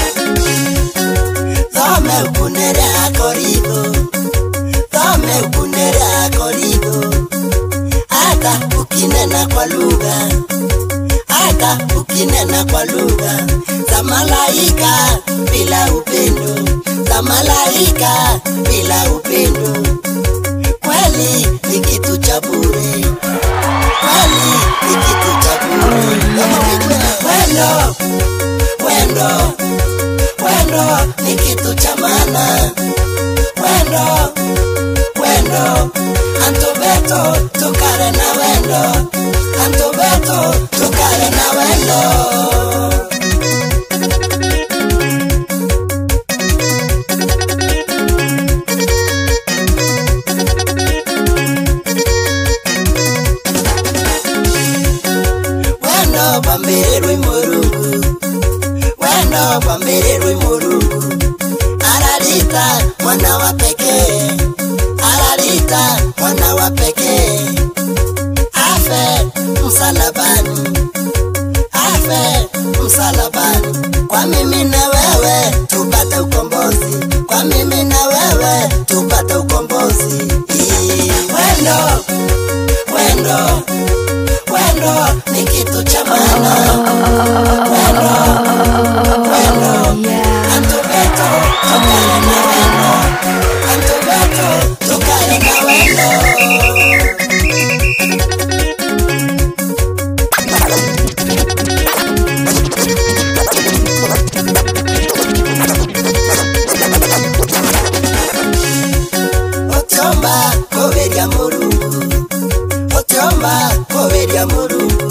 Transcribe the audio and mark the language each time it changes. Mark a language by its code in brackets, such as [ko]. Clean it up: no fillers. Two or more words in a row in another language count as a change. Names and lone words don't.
[mer] Roma ukunere Akorinto, Roma ukunere Akorinto, [sw] hata ukinena kwa lugha, hata ukinena kwa lugha za malaika bila upendo, za malaika bila upendo, kweli ni kitu cha bure, kweli ni kitu cha bure. [mer] Wendo, wendo, wendo [sw] ni kitu cha maana. [mer] Wendo, wendo, antubeto tukare na wendo, antubeto tukare na wendo. Wendo bambirwe murungu, wendo bambirwe murungu, ararita [sw] mwana wa pekee, ararita mwana wa pekee, afe msalabani, afe msalabani, kwa mimi na wewe tupate ukombozi, kwa mimi na wewe tupate ukombozi. [mer] Wendo, wendo, wendo [sw] ni kitu cha maana. [mer] Wendo, wendo, antubeto tukare na wendo, antubeto tukare na wendo. Otiomba koveria murungu, otiomba koveria murungu,